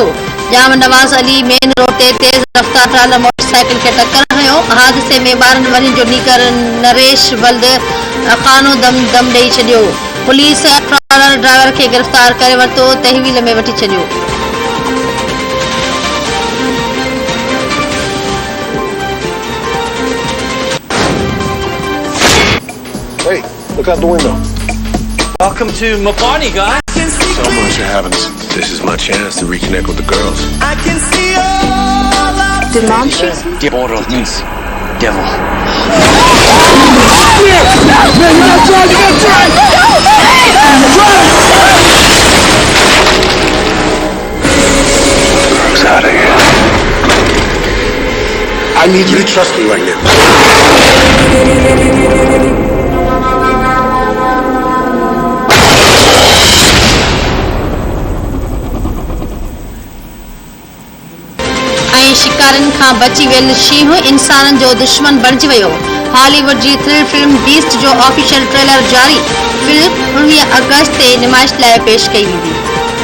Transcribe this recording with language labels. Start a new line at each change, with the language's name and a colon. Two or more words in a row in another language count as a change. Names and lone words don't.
Sindhi: जाम नवाज़ अली
English: main road
Sindhi: ते तेज़ रफ़्तार ट्राला मोटरसाइकिल खे टक्कर हयो। हादसे में 12 वरहनि जो निगर नरेश वल्द खानो दम ॾेई छॾियो। पुलिस
English: trailer driver
Sindhi: खे गिरफ़्तार करे वरितो, तहवील में वठी छॾियो।
English: Hey, look out the window. Welcome to my party, guys. So much happens. This is my chance to reconnect with the girls. I can see all of Did mom shoot you? Devil means devil. Girls out of here. I need you to trust me right now.
Sindhi: शिकारनि खां बची वियल शींहुं इंसाननि जो दुश्मन बणिजी वियो। हॉलीवुड जी
English: thrill film
Sindhi: बीस्ट जो
English: official trailer
Sindhi: जारी। फिल्म 19 अगस्त ते नुमाइश लाइ पेश कई वेंदी।